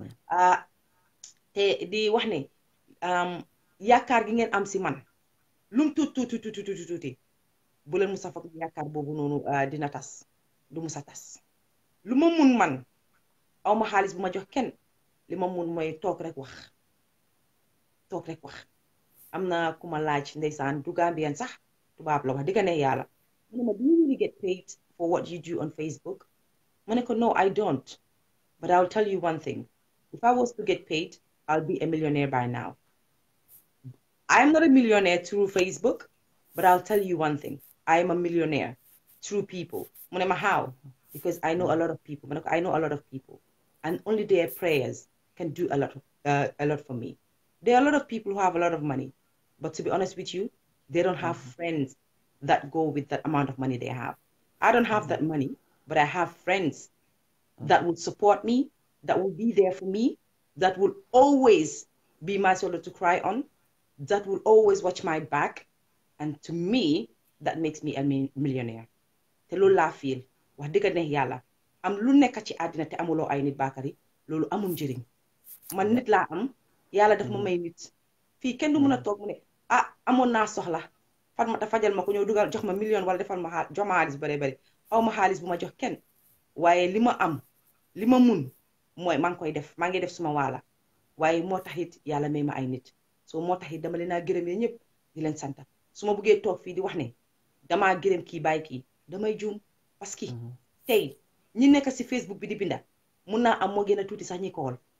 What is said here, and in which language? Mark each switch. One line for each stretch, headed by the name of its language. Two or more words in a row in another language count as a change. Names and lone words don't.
Wolof: te di wax ne yaakaar gi ngeen am si man lum tuuti bu leen musa foog yaakaar boobu noonu dina tas du musa tas lu ma mun man aw ma xaalis bu ma jox kenn li ma mun mooy toog rek wax am na ku ma laaj ndeysaan du Gambien sax tubaab la wax digga ne yàlla mu ne ma
English: do you really get paid for what you do on Facebook
Wolof: ma ne ko
English: no I don't but I'll tell you one thing if I was to get paid I'll be a millionaire by now I'm not a millionaire through Facebook but I'll tell you one thing I am a millionaire through people
Wolof: mu ne ma
English: how because I know a lot of people
Wolof: ma ne ko
English: I know a lot of people and only their prayers can do a lot for me there are a lot of people who have a lot of money but to be honest with you they don't have friends that go with that amount of money they have I don't have that money but I have friends that will support me that will be there for me that will always be my shoulder to cry on that will always watch my back and to me that makes me a millionaire
Wolof: te loolu laa fiil wax dëgg neex yàlla am lu nekk ci àddina te amuloo ay nit Bakary loolu amul njëriñ man nit laa am yàlla daf ma may nit fii kenn du mën a toog mu ne ah amoon naa soxla fan ma ta fajal ma ko ñëw dugal jox ma million wala defal ma jox ma xaalis bare bare aw ma xaalis bu ma jox kenn waaye li ma am li ma mun mooy maa ngi koy def maa ngi def suma waala waaye moo tax it yàlla may ma ay nit so moo tax it dama leen a gërëm yéen ñëpp di leen sant su ma buggee toog fii di wax ne damaa gërëm kii bàyyi kii damay juum
French: parce que
Wolof: tey ñi nekk si Facebook bi di binda mun naa am moo gën a tuuti sax ñi kool